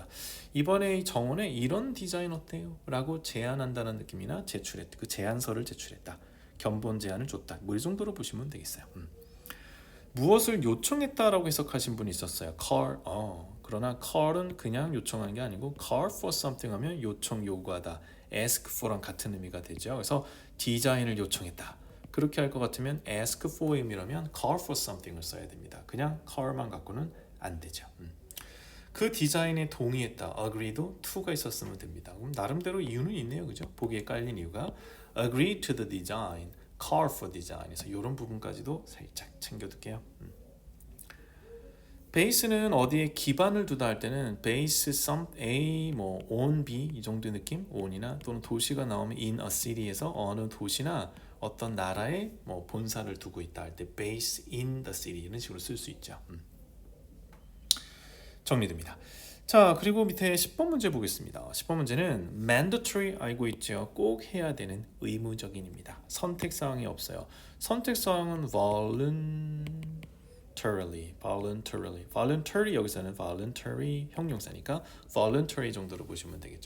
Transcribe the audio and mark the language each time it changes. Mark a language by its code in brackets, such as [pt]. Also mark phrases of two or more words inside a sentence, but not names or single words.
[ko] 이번에 정원에 이런 디자인 어때요? 라고 제안한다는 느낌이나 제출했다. 그 제안서를 제출했다. 견본 제안을 줬다. 뭐 이 정도로 보시면 되겠어요. 무엇을 요청했다라고 해석하신 분이 있었어요. call. 그러나 call은 그냥 요청하는 게 아니고 [en] call for something [ko] 하면 요청 요구하다. [en] ask for [ko] 랑 같은 의미가 되죠. 그래서 디자인을 요청했다. 그렇게 할 것 같으면 [en] ask for im [ko] 이라면 [en] call for something [ko] 을 써야 됩니다. 그냥 call만 갖고는 안 되죠. 그 디자인에 동의했다. agree도 to가 있었으면 됩니다. 그럼 나름대로 이유는 있네요. 그죠? 보기에 깔린 이유가 [en] agree to the design, call for design [ko] 에서 이런 부분까지도 살짝 챙겨둘게요. 베이스는 어디에 기반을 두다 할 때는 [en] base some A, [ko] 뭐 [en] on B [ko] 이 정도의 느낌, on이나 또는 도시가 나오면 [en] in a city [ko] 에서 어느 도시나 어떤 나라에 뭐 본사를 두고 있다 할 때 [en] base in the city [ko] 이런 식으로 쓸 수 있죠. 정리됩니다. 자, 그리고 밑에 10번 문제 보겠습니다. 10번 문제는 mandatory 알고 있죠. 꼭 해야 되는 의무적인입니다. 선택사항이 없어요. 선택사항은 voluntary 여기서는 voluntary 형용사니까 voluntary 정도로 보시면 되겠죠.